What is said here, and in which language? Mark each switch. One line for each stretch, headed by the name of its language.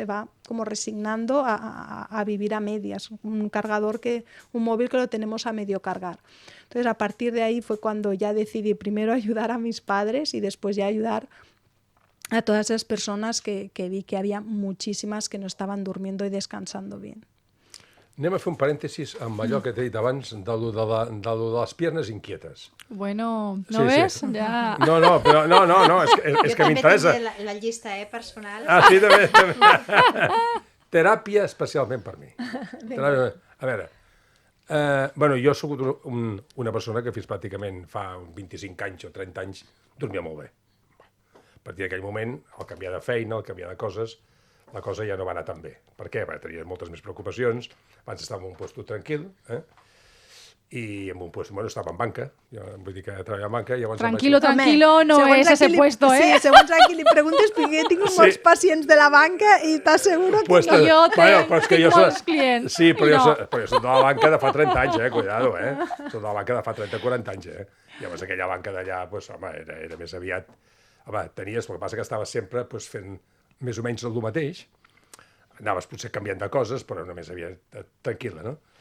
Spanish: Se va como resignando a vivir a medias, un móvil que lo tenemos a medio cargar. Entonces a partir de ahí fue cuando ya decidí primero ayudar a mis padres y después ya ayudar a todas esas personas que vi que había muchísimas que no estaban durmiendo y descansando bien.
Catalan: Anem a fer un parèntesis amb allò que t'he dit abans de les piernes inquietes.
Spanish: Bueno, ¿no ves? Sí. Ya.
Catalan: No, però no, és que m'interessa. Jo també tinc la llista personal. Ah, sí, també. Teràpia especialment per mi. A veure, jo soc una persona que fins pràcticament fa 25 anys o 30 anys dormia molt bé. A partir d'aquell moment, al canviar de feina, al canviar de coses, la cosa ja no va anar tan bé. Per què? Perquè tenia moltes més preocupacions. Abans estava en un lloc tranquil, i en un lloc, estava en banca, vull dir que treballava en banca.
Spanish: Tranquilo no es ese puesto, ¿eh?
Catalan: Sí, segons a qui li preguntes, perquè tinc molts pacients de la banca i t'asseguro que no. Jo tinc molts clients. Sí, però jo soc de la banca de fa 30 anys, cuidado, Soc de la banca de fa 30-40 anys, Llavors aquella banca d'allà, era més aviat... Tenies, el que passa que estaves sempre fent més o menys el mateix, anaves potser canviant de coses, però només havia tranquil·la, no?